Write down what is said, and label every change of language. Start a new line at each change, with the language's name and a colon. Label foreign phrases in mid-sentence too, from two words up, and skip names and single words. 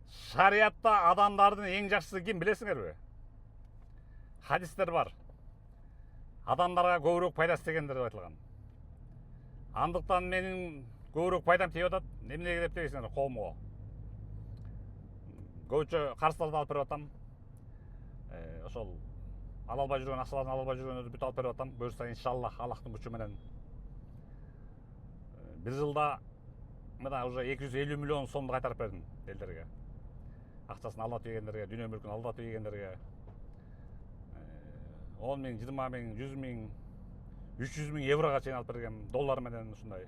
Kazakh: Шариатта адамдардың ең жақсысы кім білесіңдер бе? Хадистер бар. Адамдарға көбірек пайдасы тигендер деп айтылған. Андықтан менің көбірек пайдам тиіп жатады. Неменеге деп дегенсіңдер, қауымға. Көбінше қарыздарды алып беріп жатам.
Kyrgyz: Ошол ала албай жүрген акчаларын ала албай жүргөндөрдү бүт алып беріп жатам. Буюрса иншаллах Аллахтын күчү менен бир жылда мына уже 250 миллион сомду кайтарып бердим элдерге. Акчасын алдатып ийгендерге, дүйнө мүлкүн алдатып ийгендерге 10 миң, 20 миң, 100 миң, 300 миң еврога чейин алып бергем, доллар менен ушундай.